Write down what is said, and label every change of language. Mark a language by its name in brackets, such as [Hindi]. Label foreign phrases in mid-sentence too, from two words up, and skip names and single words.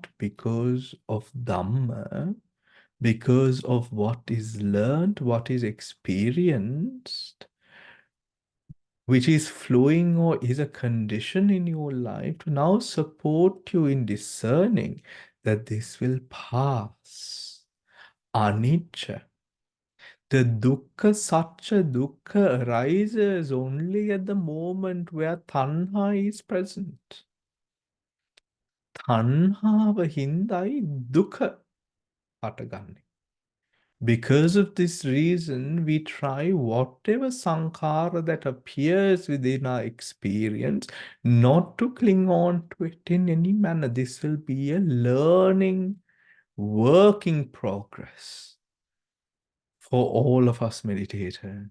[English] Because of Dhamma, because of what is learned, what is experienced, which is flowing or is a condition in your life to now support you in discerning that this will pass. Anicca. The [Pali] dukkha, satcha, dukkha [English] arises only at the moment where tanha is present. [Sinhala] තණ්හාව හින්දායි දුක හටගන්නේ. [English] Because of this reason, we try whatever sankhara that appears within our experience not to cling on to it in any manner. This will be a learning, work in progress for all of us meditators.